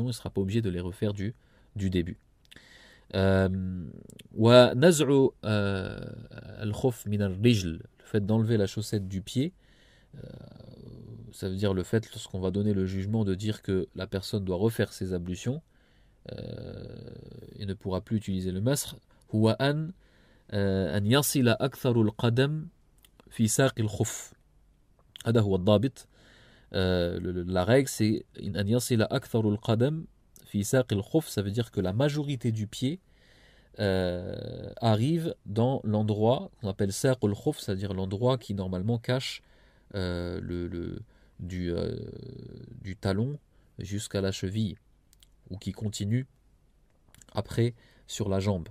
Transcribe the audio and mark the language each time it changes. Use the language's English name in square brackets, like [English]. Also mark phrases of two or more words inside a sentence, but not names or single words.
[French] Il ne sera pas obligé de les refaire du début. Le fait d'enlever la chaussette du pied, ça veut dire le fait, lorsqu'on va donner le jugement, de dire que la personne doit refaire ses ablutions et ne pourra plus utiliser le masr. [Arabic] هو أن يصل أكثر القدم في ساق الخف. هذا هو الضابط. [French] La règle, c'est [Arabic] أن يصل أكثر القدم في ساق الخف, [French] ça veut dire que la majorité du pied arrive dans l'endroit qu'on appelle [Arabic] ساق الخف, [French] c'est-à-dire l'endroit qui normalement cache du talon jusqu'à la cheville, ou qui continue après sur la jambe.